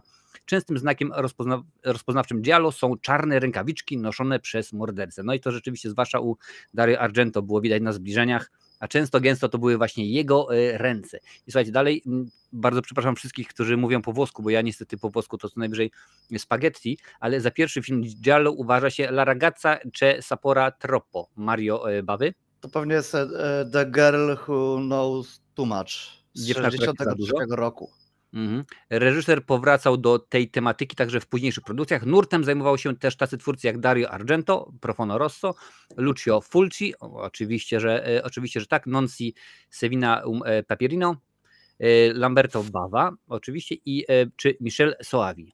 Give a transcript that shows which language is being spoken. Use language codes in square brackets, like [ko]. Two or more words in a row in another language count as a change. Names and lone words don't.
[pl] Częstym znakiem rozpoznawczym Giallo są czarne rękawiczki noszone przez mordercę. No i to rzeczywiście, zwłaszcza u Dario Argento, było widać na zbliżeniach, a gęsto to były właśnie jego ręce. I słuchajcie, dalej, bardzo przepraszam wszystkich, którzy mówią po włosku, bo ja niestety po włosku to co najwyżej spaghetti, ale za pierwszy film Giallo uważa się La ragazza c'è sapore troppo, Mario Bawy. To pewnie jest The Girl Who Knows Too Much z 1963 roku. Reżyser powracał do tej tematyki także w późniejszych produkcjach. Nurtem zajmował się też tacy twórcy jak Dario Argento, Profono Rosso, Lucio Fulci, oczywiście, że tak, Nonsi Sevina Papierino, Lamberto Bava oczywiście czy Michel Soavi.